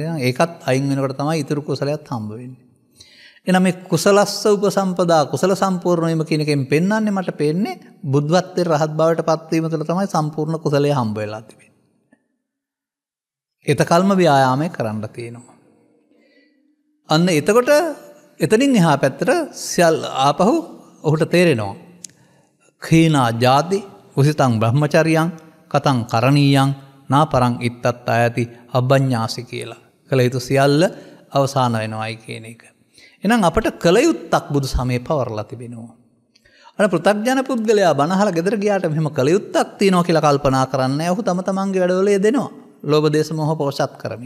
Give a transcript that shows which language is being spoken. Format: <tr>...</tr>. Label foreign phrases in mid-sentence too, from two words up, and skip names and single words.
<si>ඒකත් අයින් වෙනකොට තමයි ඊතුරු කුසලයක් හම්බ වෙන්නේ. එහෙනම් මේ</si> <pi>කුසලස්ස උපසම්පදා</pi> <si>කුසල සම්පූර්ණ වීම කියන එකෙන් පෙන්වන්නේ මට පේන්නේ බුද්ධත්වයේ රහත් බවට පත්වීම තුළ තමයි සම්පූර්ණ කුසලය හම්බ වෙලා තිබෙන්නේ. ඒතකල්ම ව්‍යායාමයේ කරන්න තියෙනවා. අන්න එතකොට එතනින් එහා පැත්තට සියල් ආපහු ඔහුට තේරෙනවා.</si> <pi>khīnā jāති උසිතං බ්‍රහ්මචරියං කතං කරණීයං නාපරං ඉත්තත් ආයති අබ්බඤ්ඤාසි කියලා.</pi> <si>කළ යුතු සියල්ල අවසාන වෙනවායි කියන එක. එහෙනම් අපට කළ යුත්තක් බුදු සමයේ පවරලා තිබෙනවා. අර පෘථග්ජන පුද්ගලයා බණහලා ගෙදර ගියාට මෙහෙම කළ යුත්තක් තියෙනවා කියලා කල්පනා කරන්නේ නැහැ. ඔහු තම තමන්ගේ වැඩවල යෙදෙනවා. ලෝභ දේශ මොහ පෝෂත් කරමින්.</si>